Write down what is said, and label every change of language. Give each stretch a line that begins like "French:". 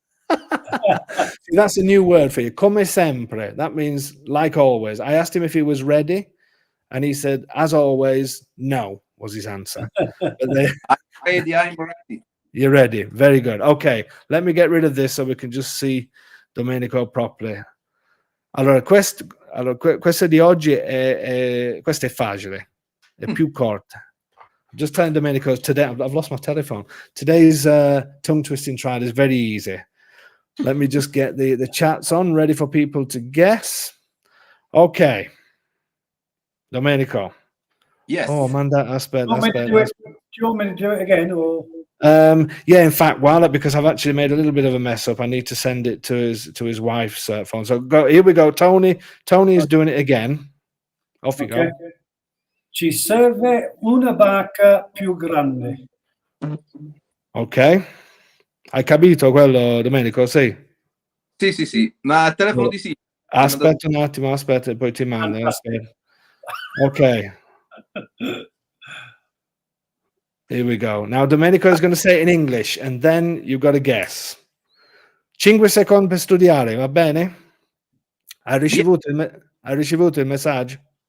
English: See, that's a new word for you. Come sempre. That means like always. I asked him if he was ready, and he said, as always, no, was his answer. I'm ready. You're ready. Very good. Okay, let me get rid of this so we can just see Domenico properly.
Italian: Allora, questa di oggi questa è facile, è più corta.
English: I'm just telling Domenico today, I've lost my telephone. Today's tongue twisting trial is very easy. Let me just get the chats on, ready for people to guess. Okay. Domenico. Yes. Oh, man, aspetta. Do you want me to do it again? Or? Yeah, in fact, because I've actually made a little bit of a mess up, I need to send it to his wife's phone. So here we go. Tony is doing it again. Off you go.
Italian: Ci serve una barca più grande. Ok. Hai capito quello, Domenico? Sì. Sì. Ma al telefono di sì. Aspetta un attimo, aspetta, poi ti mando. Ok.
English: Here we go. Now Domenico is going to say it in English, and then you've got to guess.
Italian: 5 secondi per studiare, va bene? Hai ricevuto il messaggio?